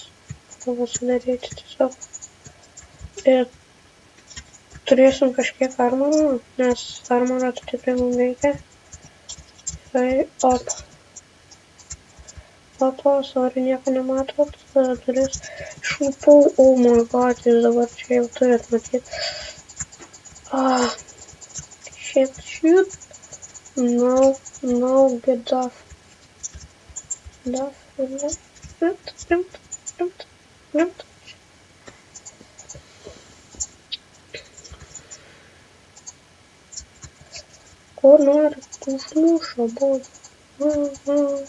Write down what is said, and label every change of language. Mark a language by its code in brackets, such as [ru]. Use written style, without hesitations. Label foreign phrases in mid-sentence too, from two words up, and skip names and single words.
[lt] Galiu pasidaryti tiesiog. Ir turėsim kažkiek armorą, nes armorą tai tikrai mums reikia. Tai op. Opa, sorry, nieko nematot. Duris išlupau. [en] Oh my god, [lt] jūs dabar čia jau turit matyti. Shit. [en] No, get off. [lt] Rimt. Ko nori, užmušo, buvo.